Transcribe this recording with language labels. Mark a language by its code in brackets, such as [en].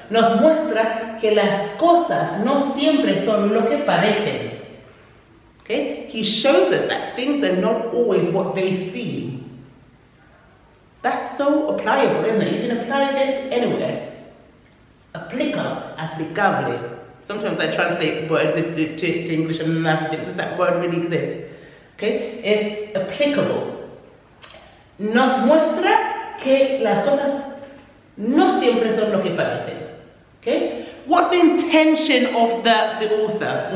[es] Nos muestra que las cosas no siempre son lo que parecen. [en] Okay? He shows us that things are not always what they seem. That's so applicable, isn't it? You can apply this anywhere. Applicable. Sometimes I translate words to English and I think, does that word really exist? Okay? It's applicable. [es] Nos muestra que las cosas no siempre son lo que parecen. [en] Okay? What's the intention of the author?